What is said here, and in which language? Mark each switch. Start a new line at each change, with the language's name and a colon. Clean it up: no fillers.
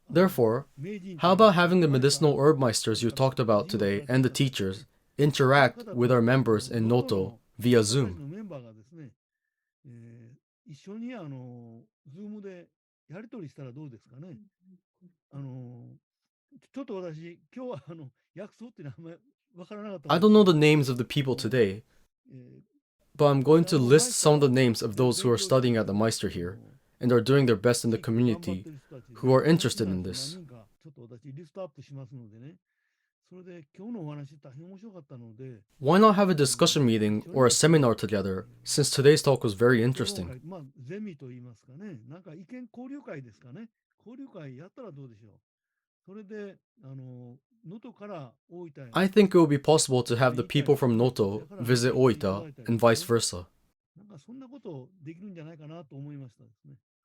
English: Therefore, how about having the medicinal herb meisters you talked about today and the teachers interact with our members in Noto via Zoom?
Japanese: メンバーがですね、一緒にZoom でやり取りしたらどうですかね。ちょっと私、今日は薬草って名前わからなかった。
English: I don't know the names of the people today, but I'm going to list some of the names of those who are studying at the Meister here and are doing their best in the community who are interested in this.
Japanese: ちょっと私リストアップしますのでね。それで今日のお話大変面白かったので。
English: Why not have a discussion meeting or a seminar together, since today's talk was very interesting?
Japanese: まあゼミと言いますかね。なんか意見交流会ですかね。交流会やったらどうでしょう。それで能登から大分へ。
English: I think it would be possible to have the people from Noto visit Oita and vice versa.
Japanese: なんかそんなことできるんじゃないかなと思いましたですね。